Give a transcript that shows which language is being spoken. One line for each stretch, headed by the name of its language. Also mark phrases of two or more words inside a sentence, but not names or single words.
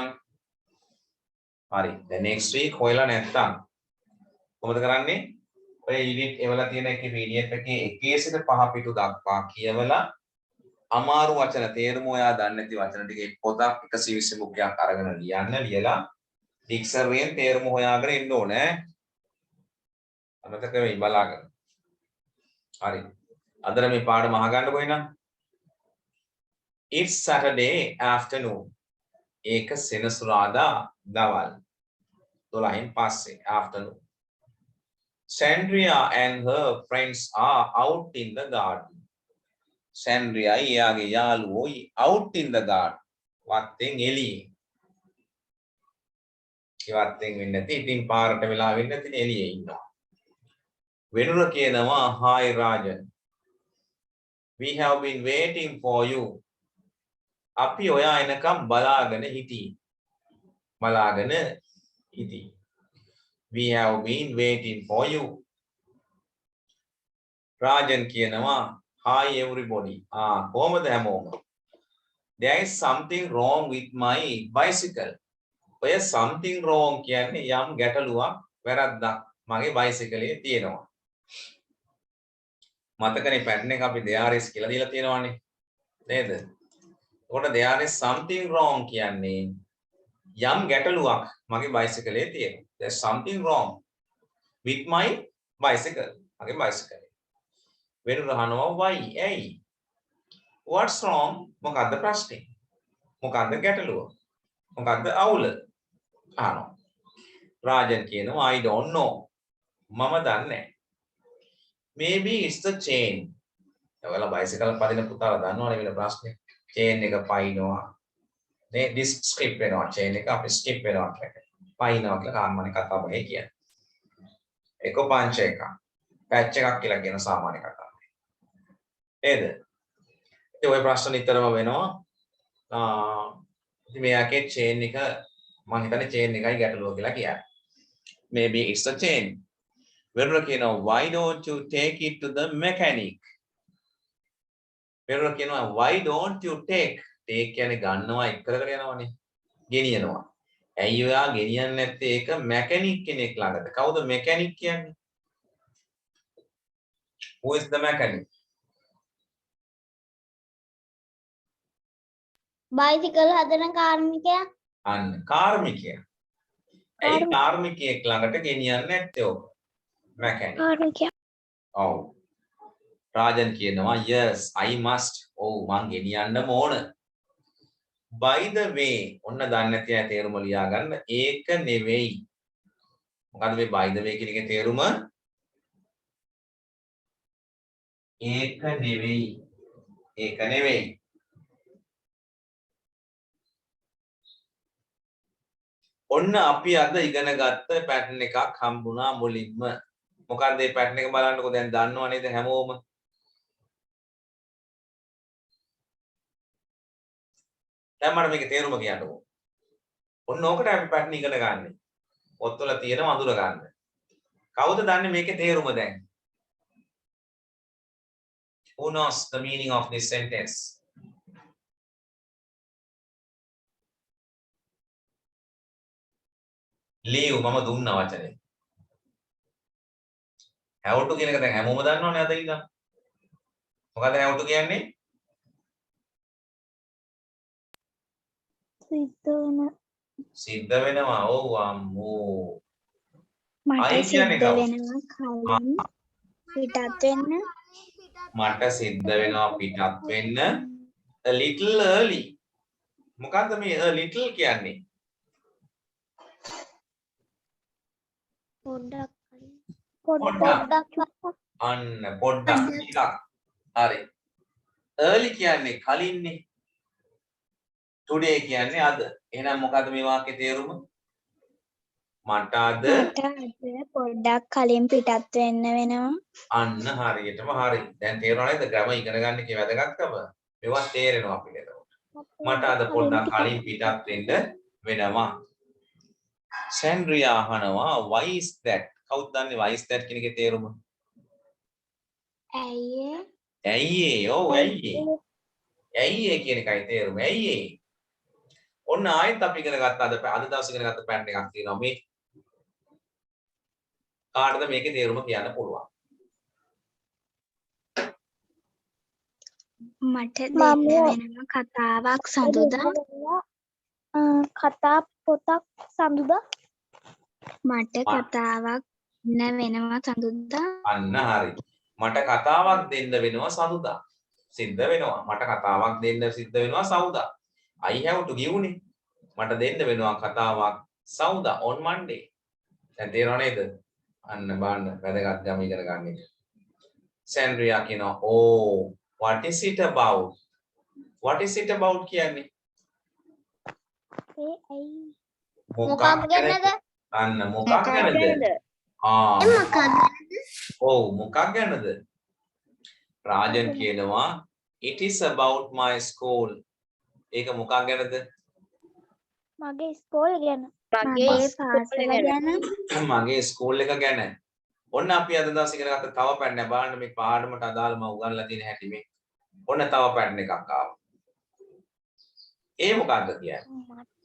Sinhala: හරි දැන්
English: next week
Sinhala: හොයලා නැත්තම් කොහොමද කරන්නේ ඔය unit එවලා තියෙන එකේ PDF එකේ 1 සිට 5 පිටු දක්වා කියවලා අමාරු වචන තේරුම ඔයා දන්නේ නැති වචන ටික පොතක් 120 මුඛයක් අරගෙන ලියන්න ලියලා ඩික්ෂනරියෙන් තේරුම හොයාගෙන ඉන්න ඕනේ. අමතක වෙයි බලාගෙන. හරි. අදට මේ පාඩම අහගන්නකො එහෙනම්.
English: It's Saturday afternoon.
Sinhala: ඒක සෙනසුරාදා දවල් 12න් පස්සේ afternoon.
English: Sandria and her friends are out in the garden.
Sinhala: Sandria එයාගේ යාළුවෝ
English: out in the garden.
Sinhala: වත්තෙන් එළියේ. ඒ වත්තෙන් වෙන්නේ නැති ඉතින් පාරට වෙලා වෙන්නේ නැති එළියේ ඉන්නවා. වෙනුර කියනවා hi Rajan.
English: We have been waiting for you.
Sinhala: අපි ඔයා එනකම් බලාගෙන හිටියේ. බලාගෙන හිටියේ.
English: We have been waiting for you.
Sinhala: Rajan කියනවා
English: hi everybody.
Sinhala: කොහමද හැමෝම?
English: There is something wrong with my bicycle.
Sinhala: ඔය
English: something wrong
Sinhala: කියන්නේ යම් ගැටලුවක් වැරද්දක් මගේ බයිසිකලේ තියෙනවා. මතකනේ පැටර්න් එක අපි
English: there is
Sinhala: කියලා දීලා තියෙනවානේ. නේද? එතකොට
English: there is something wrong
Sinhala: කියන්නේ යම් ගැටලුවක් මගේ බයිසිකලේ තියෙනවා.
English: There's something wrong with my bicycle.
Sinhala: මගේ බයිසිකලේ. වෙනුර අහනවා why? ඇයි?
English: What's wrong?
Sinhala: මොකද්ද ප්‍රශ්නේ? මොකද්ද ගැටලුව? මොකද්ද අවුල? අහනවා. රාජන් කියනවා
English: I don't know.
Sinhala: මම දන්නේ නැහැ.
English: Maybe it's the chain.
Sinhala: ඔයාලා බයිසිකල් පදින පුතාලා දන්නවනේ වෙන ප්‍රශ්නේ. chain එක පයින්නවා. නේ ඩිස්ක් ස්කිප් වෙනවා chain එක අපි ස්කිප් වෙනවා කියලා. පයින්නවා කියලා සාමාන්‍ය කතා බහේ කියන්නේ. එක පංච එකක්. පැච් එකක් කියලා කියන සාමාන්‍ය කතාව. නේද? ඉතින් ওই ප්‍රශ්න නිතරම වෙනවා. ඉතින් මෙයාගේ chain එක මම හිතන්නේ chain එකයි ගැටලුව කියලා කියන්නේ.
English: Maybe it's the chain. වෙනුර කියනවා why don't you take it to the mechanic?
Sinhala: වෙනුර කියනවා
English: why don't you take
Sinhala: කියන්නේ ගන්නවා එක් කරගෙන යනවනේ. ගෙනියනවා. ඇයි ඔයා ගෙනියන්නේ නැත්තේ ඒක mechanic කෙනෙක් ළඟට? කවුද mechanic කියන්නේ?
English: Who is the mechanic?
Sinhala: බයිසිකල් හදන කාර්මිකයා. අන්න කාර්මිකයා. ඇයි කාර්මිකයෙක් ළඟට ගෙනියන්නේ නැත්තේ ඔක? mechanic. කාර්මිකයා. ඔව්. රාජන් කියනවා
English: yes I must.
Sinhala: ඔව් මං ගෙනියන්නම ඕන.
English: by the way
Sinhala: ඔන්න දන්නේ නැති අය තේරුම ලියා ගන්න. ඒක නෙවෙයි. මොකද්ද මේ
English: by the way
Sinhala: කියන එකේ තේරුම? ඒක නෙවෙයි. ඒක නෙවෙයි. ඔන්න අපි අද ඉගෙන ගත්ත පැටර්න් එකක් හම්බුණා මුලින්ම. මොකක්ද මේ පැටර්න් එක බලන්නකෝ දැන් දන්නව නේද හැමෝම? දැන් මට මේකේ තේරුම කියන්නකෝ. ඔන්න ඕකට අපි පැටර්න් ඉගෙන ගන්න. පොත්වල තියෙන වඳුර ගන්න. කවුද දන්නේ මේකේ තේරුම දැන්?
English: Who knows the meaning of this sentence?
Sinhala: leave මම දුන්නා වචනේ.
English: have to
Sinhala: කියන එක දැන් හැමෝම දන්නවනේ අද ඉඳන්. මොකද
English: have to
Sinhala: කියන්නේ? සිද්ධ වෙනවා. ඔව් අම්මෝ. මට අයි කියන්නේ සිද්ධ කවුද? වෙනවා කලින් පිටත් වෙන්න. මට සිද්ධ වෙනවා පිටත් වෙන්න
English: a little early.
Sinhala: මොකද්ද මේ
English: a little
Sinhala: කියන්නේ? පොඩ්ඩක් අන්න පොඩ්ඩක් ටිකක්. හරි. early කියන්නේ කලින්නේ. today කියන්නේ අද. එහෙනම් මොකද්ද මේ වාක්‍යයේ තේරුම? මට අද පොඩ්ඩක් කලින් පිටත් වෙන්න වෙනවා. අන්න හරියටම හරි. දැන් තේරෙනව නේද? ග්‍රැමර් ඉගෙන ගන්න එකේ වැදගත්කම. මේවා තේරෙනවා අපිට එතකොට. මට අද පොඩ්ඩක් කලින් පිටත් වෙන්න වෙනවා.
English: සැන්ඩ්‍රියා අහනවා why is that?
Sinhala: කවුද දන්නේ
English: why is that
Sinhala: කියන එකේ තේරුම? ඇයි ඇයි ඒ? ඔව් ඇයි ඒ? ඇයි ඒ කියන එකයි තේරුම. ඇයි ඒ? ඔන්න ආයෙත් අපි ඉගෙන ගත්ත අද දවසේ ඉගෙන ගත්ත පැටර්න් එකක් තියෙනවා මේ. කාටද මේකේ තේරුම කියන්න පුළුවන්? මට මම දෙන්න වෙනවා කතාවක් සඳුදා. කතා පොතක් සඳුදා. මට කතාවක් දෙන්න වෙනවා සඳුදා. අන්න හරි. මට කතාවක් දෙන්න වෙනවා සඳුදා. සිද්ධ වෙනවා. මට කතාවක් දෙන්න සිද්ධ වෙනවා සවුදා.
English: I have to give
Sinhala: නේ. මට දෙන්න වෙනවා කතාවක් සවුදා
English: on Monday.
Sinhala: දැන් තේරෙනව නේද? අන්න බලන්න වැදගත් ගම ඉගෙන ගන්න එක.
English: සැන්ඩ්‍රියා කියනවා oh what is it about? What is it about කියන්නේ?
Sinhala: ඒ ඇයි මොකක් ගැනද? අන්න මොකක් ගැනද? ඔව් මොකක් ගැනද? රාජන් කියනවා
English: it is about my school.
Sinhala: ඒක මොකක් ගැනද? මගේ ස්කෝල් ගැන. මගේ පාසල ගැන. මගේ ස්කූල් එක ගැන. ඔන්න අපි අද දවසේ ඉගෙන ගත්ත තව පැටර්න් බලන්න මේ පාඩමට අදාළව මම උගන්ලා තියෙන හැටි මේ. ඔන්න තව පැටර්න් එකක් ආවා. ඒ මොකක්ද කියන්නේ?